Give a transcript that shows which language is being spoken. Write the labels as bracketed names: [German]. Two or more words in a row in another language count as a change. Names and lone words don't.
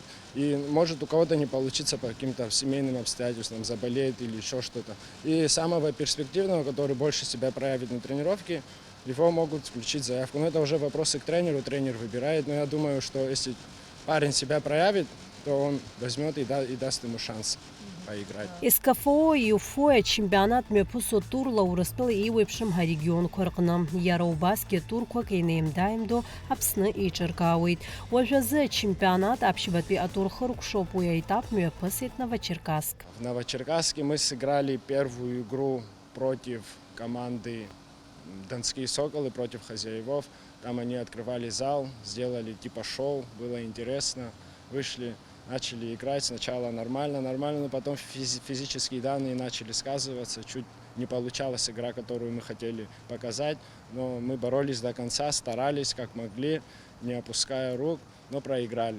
[Russian] И может у кого-то не получиться по каким-то семейным обстоятельствам, заболеет или еще что-то. И самого перспективного, который больше себя проявит на тренировке, его могут включить в заявку. Но это уже вопросы к тренеру, тренер выбирает. Но я думаю, что если парень себя проявит, то он возьмет и даст ему шанс поиграть. [Abkhazian] СКФО ЮФО ачемпионат мҩаԥысуа турла Урыстәыла еиуеиԥшым ҳарегионқәа рҟны. Иара убасгьы турқәак инеимда-ааимдо Аԥсны еиҿыркаауеит. Уажәазы ачемпионат аԥшьбатәи атур хыркәшоуп, уи аетап мҩаԥысит Новочеркасск. [Russian] В Новочеркасске мы сыграли первую игру против команды Донские Соколы, против хозяевов. Там они открывали зал, сделали типа шоу, было интересно. Вышли, начали играть, сначала нормально, но потом физические данные начали сказываться, чуть не получалась игра, которую мы хотели показать, но мы боролись до конца, старались как могли, не опуская рук, но проиграли.